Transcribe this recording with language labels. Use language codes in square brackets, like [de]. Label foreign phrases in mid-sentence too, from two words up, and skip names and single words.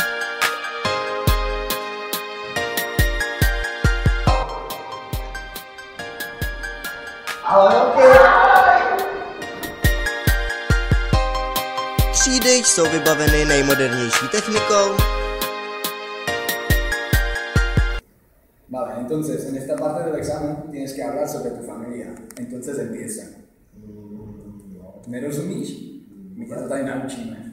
[cs] Třídy jsou vybaveny nejmodernější technikou. [es] Vale, entonces, en esta parte del examen tienes que hablar sobre tu familia. Entonces empieza. [cs] Nerozumíš? My tě to tady naučíme.